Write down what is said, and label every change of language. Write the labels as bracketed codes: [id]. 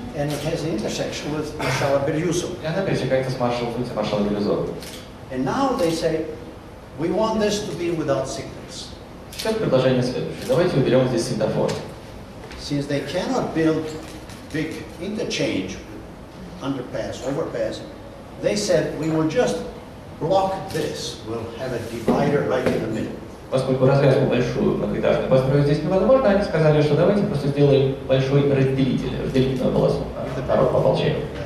[en] And it has an intersection with Marshal Beriousov. [ru] и она пересекается с улицей маршала Березова. [en] And now they say, we want this to be without signals. [ru] Сейчас предложение следующее. Давайте уберем здесь светофор. [en] Since they cannot build big interchange, underpass, overpass, they said, we will just block this. We'll have a divider right in the middle. [ru] Поскольку развязку большую многоэтажную построить здесь невозможно, они сказали, что давайте просто сделаем большой разделительную полосу народного ополчения.